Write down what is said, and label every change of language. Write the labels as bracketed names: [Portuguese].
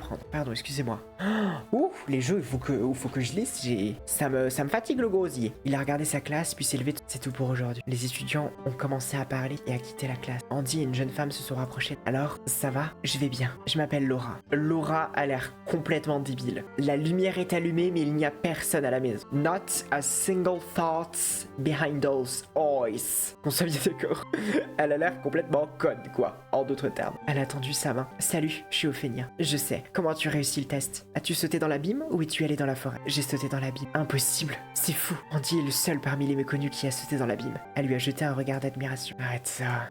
[French] Pardon, excusez-moi. Ouf, les jeux, il faut faut que je lise, ça me fatigue le gosier. Il a regardé sa classe, puis s'est levé. C'est tout pour aujourd'hui. Les étudiants ont commencé à parler et à quitter la classe. Andy et une jeune femme se sont rapprochés. Alors, ça va? Je vais bien. Je m'appelle Laura. Laura a l'air complètement débile. La lumière est allumée, mais il n'y a personne à la maison. [English] Not a single thought behind those eyes. [French] Qu'on soit bien d'accord. Elle a l'air complètement conne, quoi. En d'autres termes. Elle a tendu sa main. Salut, je suis Ophélia. Je sais. Comment as-tu réussi le test? As-tu sauté dans l'abîme ou es-tu allé dans la forêt? J'ai sauté dans l'abîme. Impossible. C'est fou. Andy est le seul parmi les méconnus qui a sauté dans l'abîme. Elle lui a jeté un regard d'admiration. Arrête ça.